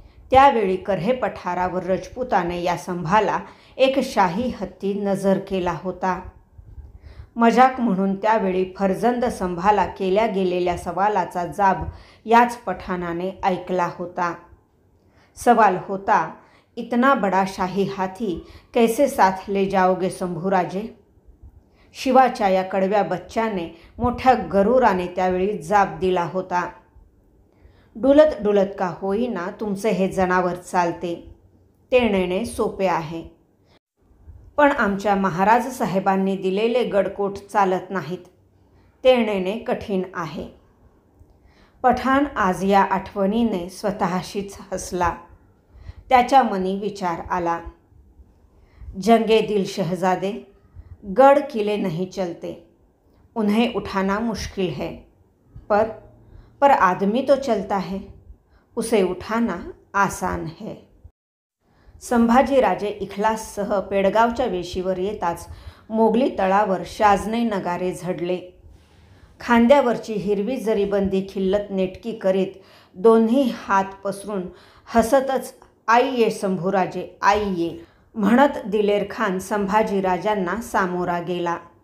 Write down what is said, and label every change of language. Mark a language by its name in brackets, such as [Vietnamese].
[Marathi] त्यावेळी कर्हे पठारावर रजपुताने या संभाला एक शाही हत्ती नजर केला होता. मजाक म्हणून त्यावेळी फर्जंद संभाला केल्या गेलेल्या सवालाचा जाब याच पठाणाने ऐकला होता. सवाल होता, [Hindi] इतना बड़ा शाही हाथी कैसे साथ ले जाओगे शंभूराजे? [Marathi] शिवाच्या या कडव्या बच्च्याने मोठ्या गरुराने त्यावेळी जाब दिला होता. डुलत डुलत का होईना तुमचे हे जनावर चालते, ते नेणे सोपे आहे. पण आमच्या महाराज साहेबांनी दिलेले गडकोट चालत नाहीत, ते नेणे कठीण आहे. पठाण आज या आठवणीने स्वतःशीच हसला. त्याच्या मनी विचार आला, [Hindi] जंगे दिल शहजादे, गड किले नहीं चलते, उन्हें उठाना मुश्किल है, पर आदमी तो चलता है, उसे उठाना आसान है. [Marathi] संभाजीराजे इखलाससह पेडगावच्या वेशीवर येताच मोगली तळावर शाजने नगारे झडले. खांद्यावरची हिरवी जरीबंदी खिल्लत नेटकी करीत दोन्ही हात पसरून हसतच आई ये शंभूराजे आई ये म्हणत दिलेर खान संभाजीराजांना सामोरा गेला.